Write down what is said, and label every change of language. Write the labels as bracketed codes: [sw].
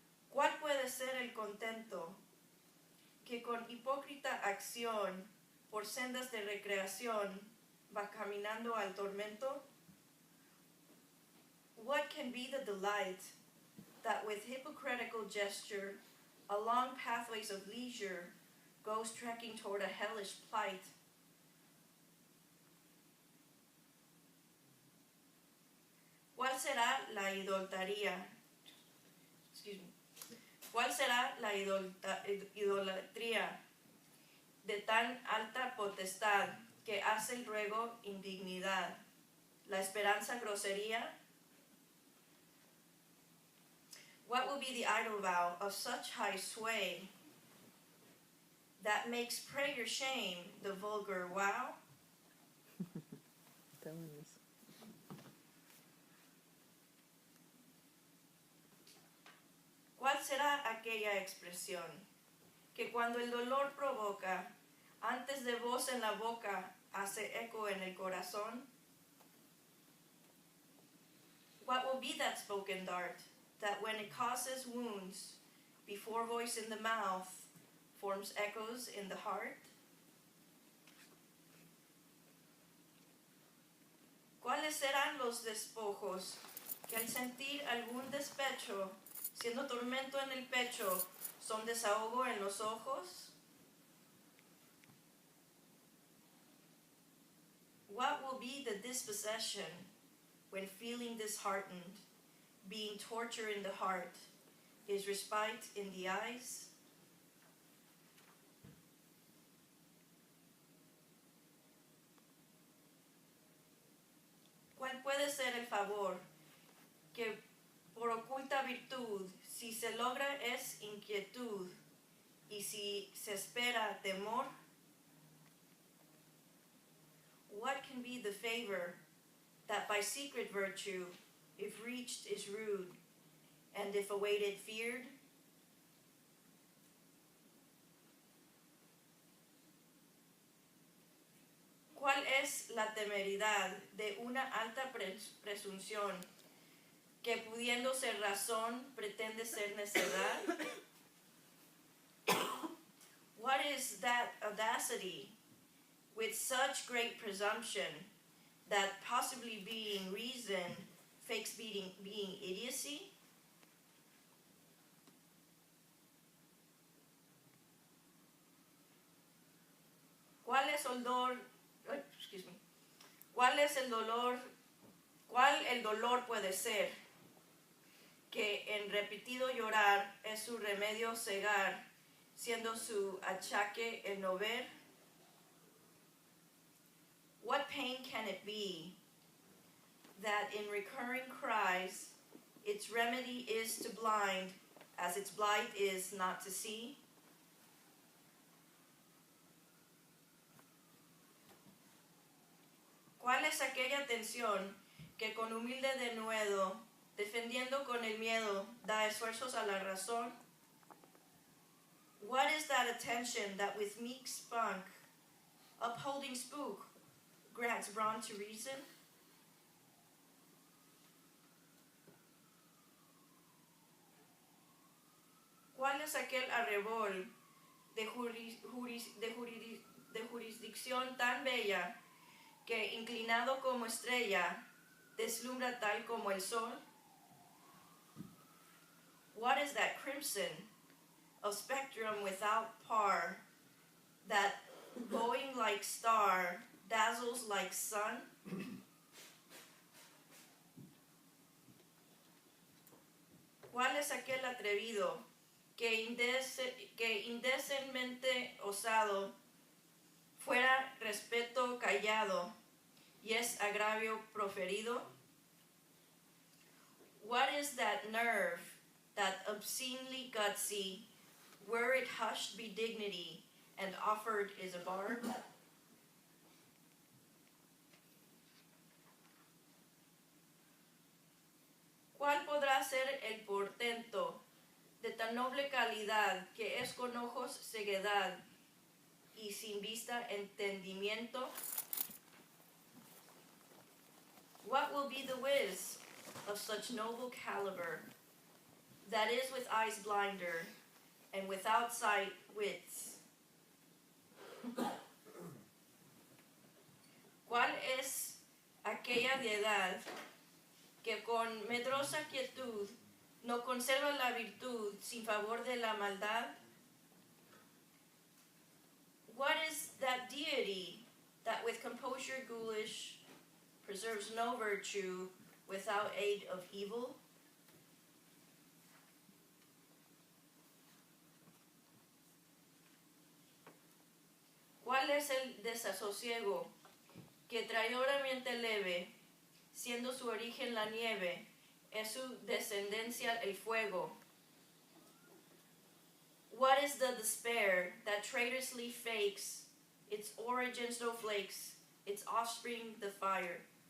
[es] ¿Cuál puede ser el contento que con hipócrita acción por sendas de recreación va caminando al tormento? [en] What can be the delight that with hypocritical gesture along pathways of leisure goes trekking toward a hellish plight? [es] ¿Cuál será la idolatría? ¿Cuál será la idolatría de tan alta potestad que hace el ruego indignidad, la esperanza grosería? [en] What will be the idle vow of such high sway that makes prayer shame the vulgar wow? [es] ¿Cuál será aquella expresión que cuando el dolor provoca, antes de voz en la boca, hace eco en el corazón? [en] What will be that spoken dart that when it causes wounds, before voice in the mouth, forms echoes in the heart? [es] ¿Cuáles serán los despojos que al sentir algún despecho, siendo tormento en el pecho, son desahogo en los ojos? [en] What will be the dispossession when feeling disheartened, being torture in the heart, is respite in the eyes? [es] ¿Cuál puede ser el favor que por oculta virtud, si se logra es inquietud, y si se espera temor? [en] What can be the favor that by secret virtue, if reached, is rude, and if awaited feared? [es] ¿Cuál es la temeridad de una alta presunción que pudiendo ser razón pretende ser necedad? [en] What is that audacity with such great presumption that possibly being reason fakes being idiocy? [es] ¿Cuál es el dolor? ¿Cuál es el dolor? ¿Cuál el dolor puede ser? Que en repetido llorar es su remedio cegar, siendo su achaque el no ver. [en] What pain can it be that in recurring cries its remedy is to blind as its blight is not to see? [es] ¿Cuál es aquella tensión que con humilde denuedo, defendiendo con el miedo, da esfuerzos a la razón? [en] What is that attention that with meek spunk, upholding spook, grants brawn to reason? [es] ¿Cuál es aquel arrebol de jurisdicción tan bella que inclinado como estrella deslumbra tal como el sol? [en] What is that crimson of spectrum without par that glowing like star dazzles like sun? [es] ¿Cuál es aquel atrevido que indecentemente osado fuera respeto callado y es agravio proferido? [en] What is that nerve, that obscenely gutsy, were it hushed be dignity and offered is a barb? [es] ¿Cuál podrá ser el portento de tan noble calidad que es con ojos ceguedad y sin vista entendimiento? [en] What will be the whiz of such noble caliber that is with eyes blinder and without sight wits? [es] ¿Cuál es aquella deidad que con medrosa quietud no conserva la virtud sin favor de la maldad? [en] What is that deity that with composure ghoulish preserves no virtue without aid of evil? [es] ¿Cuál es el desasosiego que traidoramente leve, siendo su origen la nieve, es su descendencia el fuego? [en] What is the despair that traitorously fakes, its origin snowflakes, its offspring the fire?